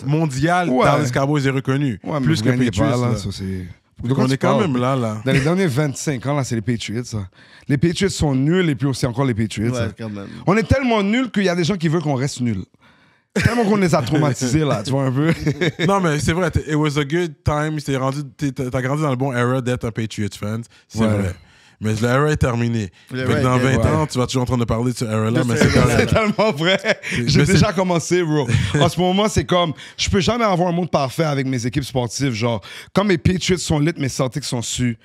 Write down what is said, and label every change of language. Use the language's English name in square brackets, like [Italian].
[French] Mondial, Dallas Cowboys est reconnu. Plus que Patriots. Donc on est quand même là. Dans les derniers 25 ans, là, c'est les Patriots. Les Patriots sont nuls et puis c'est encore les Patriots. Ouais, quand même. On est tellement nuls qu'il y a des gens qui veulent qu'on reste nuls. Tellement qu'on les a traumatisés, là, tu vois un peu. Non, mais c'est vrai, [English] it was a good time. [French] T'as grandi dans le bon era d'être un Patriots fan. C'est vrai. Mais l'era est terminée. Dans 20 ans, tu vas toujours en train de parler de ce era-là, mais c'est tellement vrai. J'ai déjà commencé, bro. En ce moment, c'est comme, je peux jamais avoir un monde parfait avec mes équipes sportives. Genre, quand mes Patriots sont lit, mes Celtics sont su.